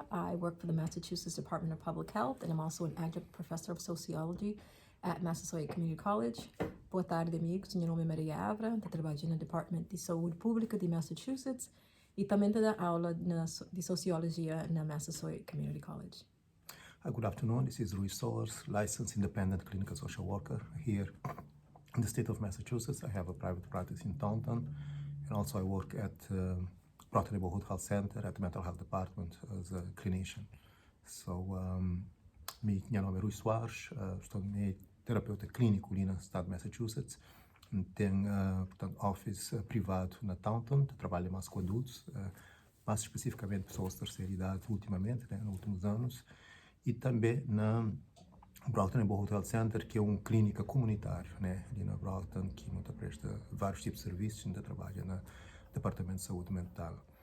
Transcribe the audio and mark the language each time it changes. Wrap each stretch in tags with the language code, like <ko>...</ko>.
<en>I work for the Massachusetts Department of Public Health, and I'm also an adjunct professor of sociology at Massasoit Community College.</en> <pt>Boa tarde, amigos. Meu nome é Maria Ivora, trabalho no Departamento de Saúde Pública de Massachusetts e também dou aula de sociologia na Massasoit Community College.</pt> <en>Good afternoon. This is Rui Soares, licensed independent clinical social worker here in the state of Massachusetts. I have a private practice in Taunton, and also I work at Brockton Neighborhood Health Center at the Mental Health Department as a clinician.</en> <pt>So, meu nome é Rui Soares, estou terapeuta clínico ali no estado de Massachusetts. Tenho, portanto, office privado na Taunton, trabalho mais com adultos, mais especificamente pessoas de terceira idade ultimamente, né, nos últimos anos, e também na Brockton Neighborhood Health Center, que é uma clínica comunitária, né, ali na Brockton, que não presta vários tipos de serviços, ainda trabalha no Departamento de Saúde Mental.</pt>